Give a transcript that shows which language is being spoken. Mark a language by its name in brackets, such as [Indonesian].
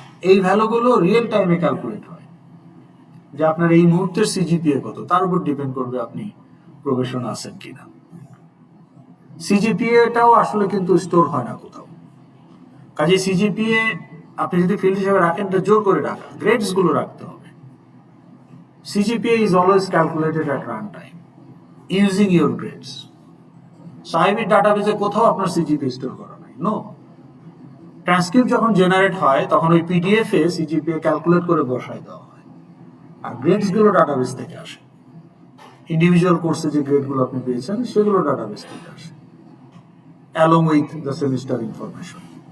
[Bangla] এই ভ্যালুগুলো রিয়েল টাইমে ক্যালকুলেট হয়, যে আপনার এই মুহূর্তের সিজিপিএ কত তার উপর ডিপেন্ড করবে আপনি প্রবেশন আছেন কিনা। সিজিপিএটাও আসলে কিন্তু স্টোর হয় না কোথাও, কাজে সিজিপিএ আপনি যদি ফিল্ড হিসেবে রাখেন তো জোর করে রাখা, গ্রেডস গুলো রাখতে হবে। [English] CGPA is always calculated at runtime using your grades. [Bangla] সাইবির ডাটাবেজে কোথাও আপনার সিজিপিএ স্টোর করা নাই, নো। ট্রান্সক্রিপ্ট যখন জেনারেট হয় তখন ওই পিডিএফ এ সিজিপিএ ক্যালকুলেট করে বসায় দেওয়া হয়, আর গ্রেডস গুলো ডাটাবেস থেকে আসে, ইন্ডিভিজুয়াল কোর্সে যে গ্রেড গুলো আপনি পেয়েছেন সেগুলো ডাটাবেস থেকে আসে [English] Along with the semester information.